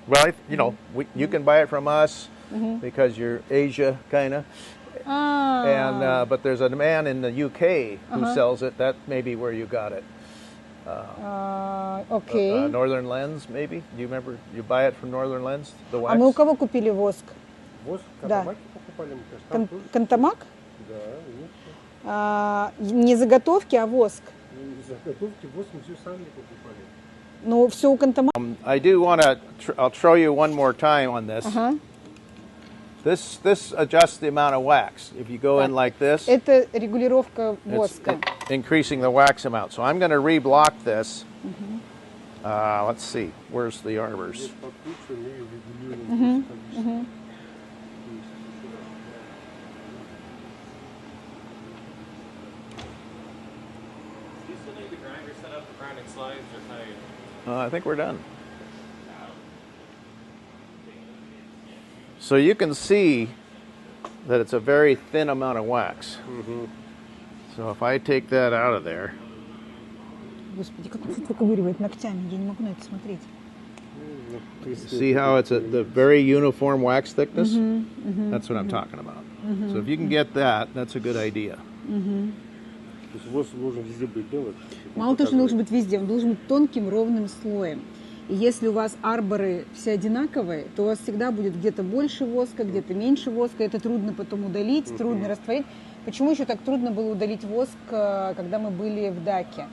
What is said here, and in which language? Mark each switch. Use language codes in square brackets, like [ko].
[en] Well, you can buy it from us because you're Asia kind of, and but there's a man in the UK who sells it. That may be where you got it. [ru] Окей. [en] Northern Lens, maybe? Do you remember? You buy it from Northern Lens, the wax? [ru] А мы у кого купили воск? Воск, Да. Катамаки покупали, мы, конечно, там тоже. Кантамак? Да, у них всё. Не заготовки, а воск. Ну, из заготовки воск мы все сами покупали. Ну, все у Кантамака. [en] I do want to, I'll show you one more time on this. [ru] Ага. [en] This adjusts the amount of wax. If you go in like this, [ru] Это регулировка [en] it's [ru] воска. [en] increasing the wax amount. So I'm going to reblock this. Let's see, where's the arbors? [ru] Здесь под ключом мы регулируем количество. [en] Do you still need the grinder set up for grinding slides, or how you? I think we're done. So you can see that it's a very thin amount of wax. So if I take that out of there, [ru] Господи, как он выковыривает ногтями, я не могу на это смотреть. [en] see how it's the very uniform wax thickness? That's what I'm talking about. So if you can get that, that's a good idea. [ru] То есть воск должен везде быть белый. Мало того, что он должен быть везде, он должен быть тонким, ровным слоем. И если у вас арборы все одинаковые, то у вас всегда будет где-то больше воска, где-то меньше воска. Это трудно потом удалить, трудно растворить. Почему еще так трудно было удалить воск, когда мы были в Даке?